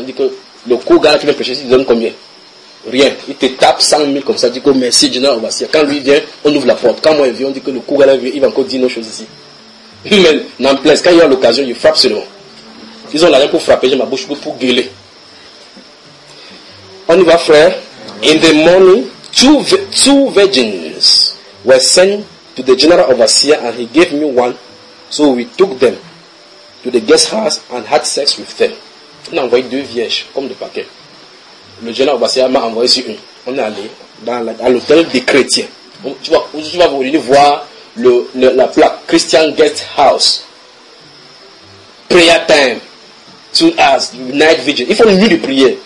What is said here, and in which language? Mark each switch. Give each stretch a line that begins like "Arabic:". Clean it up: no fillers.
French: Dit que le coup, gars qui vient prêcher, il donne combien? Rien. Il te tape 100 000 comme ça. Dit que merci, général Obassia. Quand lui vient, on ouvre la porte. Quand moi, il vient, on dit que le coup, gars, il va encore dire nos choses ici. Mais n'empêche, quand il y a l'occasion, il frappe seulement. Ils ont l'argent pour frapper, j'ai ma bouche pour gueuler. On y va, frère.
English: In the morning, two virgins were sent to the general overseer and he gave me one. So we took them to the guest house and had sex with them.
French: On a envoyé deux vierges, comme des paquets. Le général overseer m'a envoyé sur une. On est allé à l'hôtel des chrétiens. Tu vas venir voir la plaque Christian Guest House.
English: Prayer time. To us, night vigil.
French: Il faut une nuit de prière.